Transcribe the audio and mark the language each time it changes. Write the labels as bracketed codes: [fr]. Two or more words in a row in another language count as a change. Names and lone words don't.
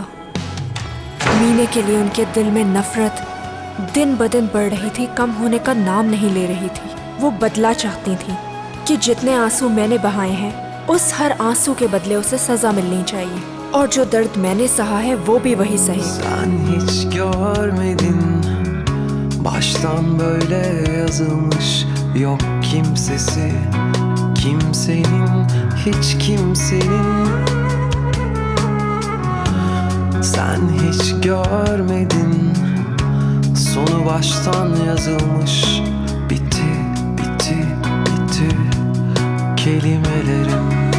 [hi] मीने के लिए उनके दिल में नफरत दिन ब दिन बढ़ रही थी, कम होने का नाम नहीं ले रही थी। वो बदला चाहती थी कि जितने आंसू मैंने बहाए हैं उस हर आंसू के बदले उसे सजा मिलनी चाहिए, और जो दर्द मैंने सहा है वो भी वही सहे। [tr] Sen hiç görmedin, baştan böyle yazılmış, yok kimsesi, kimsenin, hiç kimsenin. Sen hiç görmedin, sonu baştan yazılmış, bitti, bitti, bitti kelimelerim.